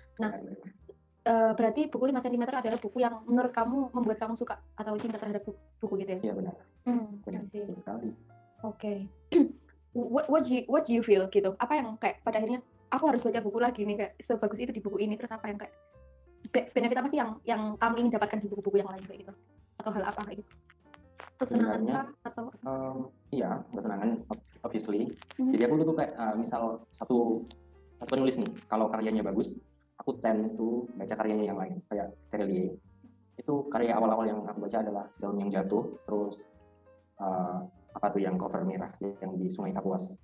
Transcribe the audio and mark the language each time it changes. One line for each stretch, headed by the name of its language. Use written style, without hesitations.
Indonesian: Nah, berarti buku 5 cm adalah buku yang menurut kamu membuat kamu suka atau cinta terhadap buku gitu ya? Iya benar. Benar sekali.
English: Oke. What do you feel gitu?
Indonesian: Apa yang kayak pada akhirnya aku harus baca buku lagi nih, kayak sebagus itu di buku ini, terus apa yang kayak benefit apa sih yang kamu ingin dapatkan di buku-buku yang lain kayak gitu? Atau hal apa kayak gitu? Kesenangan atau iya, kesenangan obviously. Jadi aku tuh kayak misal satu penulis nih, kalau karyanya bagus, aku tend to baca karyanya yang lain. Kayak Terelie, itu karya awal-awal yang aku baca adalah Daun yang Jatuh, terus apa tuh yang cover merah yang di Sungai Kapuas.